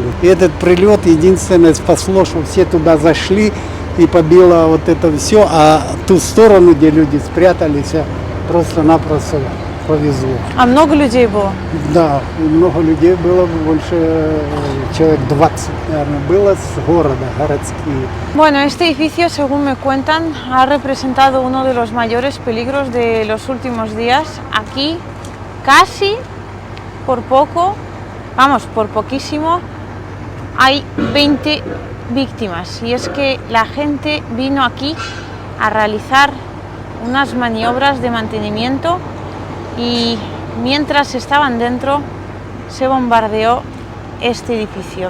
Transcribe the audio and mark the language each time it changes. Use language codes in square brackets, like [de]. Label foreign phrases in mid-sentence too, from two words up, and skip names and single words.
[ru] И этот прилет единственное спасло, что все туда зашли и побило вот это все, а ту сторону, где люди спрятались, просто-напросто повезло. А много людей было? Да, много людей было, больше человек 20, наверное, было с города, городские. [es] Bueno, este edificio, según me cuentan, ha representado uno de los mayores peligros de los últimos días. Aquí casi por poco, vamos, por poquísimo, hay 20 víctimas. Y es que la gente vino aquí a realizar unas maniobras de mantenimiento y mientras estaban dentro se bombardeó este edificio.